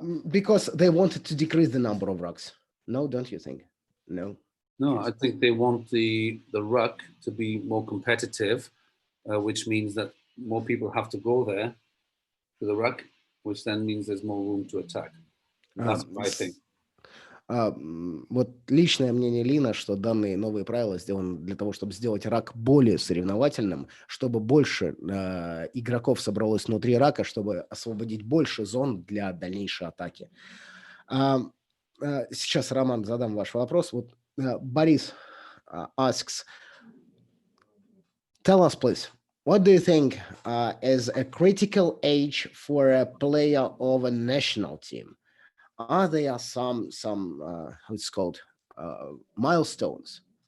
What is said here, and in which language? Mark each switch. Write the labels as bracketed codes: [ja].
[en] Because they wanted to decrease the number of rucks. No, don't you think? No. No, I think they want the ruck to be more competitive, which means that more people have to go there to the ruck, which then means there's more room to attack. That's what I think. [ru] Вот личное мнение Лина, что данные новые правила сделаны для того, чтобы сделать рак более соревновательным, чтобы больше игроков собралось внутри рака, чтобы освободить больше зон для дальнейшей атаки. Сейчас, Роман, задам ваш вопрос. Вот Борис [en] asks, tell us, please, what do you think is a critical age for a player of a national team? Are there some how it's called milestones?